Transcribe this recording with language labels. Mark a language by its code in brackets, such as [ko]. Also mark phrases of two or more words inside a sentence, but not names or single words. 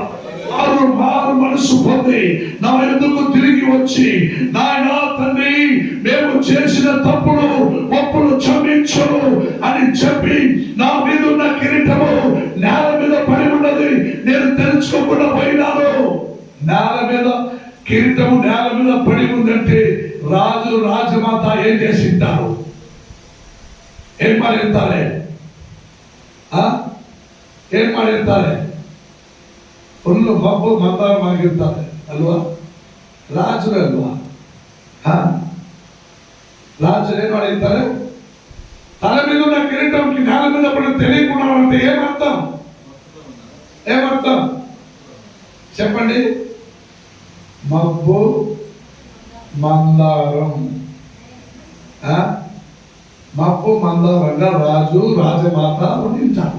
[te] వారు మారు మనసు పొంది నా యొద్దకు తిరిగి వచ్చి, నాయనా తండ్రి, మేము చేసిన ఒప్పులు క్షమించు అని చెప్పి నా మీద ఉన్న కిరీటము నేల మీద పడి ఉన్నది నేను తెలుసుకోకుండా పోయినాను. కిరీటము నేల మీద పడి ఉందంటే రాజమాత ఏం చేసింటారు? ఏం మారేంతారే [kn] ಫುಲ್ಲು ಮಬ್ಬು ಮಂದಾರವಾಗಿರ್ತಾರೆ ಅಲ್ವಾ? ರಾಜರು ಅಲ್ವಾ? ರಾಜರು ಏನ್ ಮಾಡಿರ್ತಾರೆ? [te] తల మీద ఉన్న కిరీటంకి నేల మీద పడి తెలియకుండా అంటే ఏమర్థం చెప్పండి? మబ్బు మందారం. మబ్బు మందారంగా రాజు రాజమాత ఉండించారు.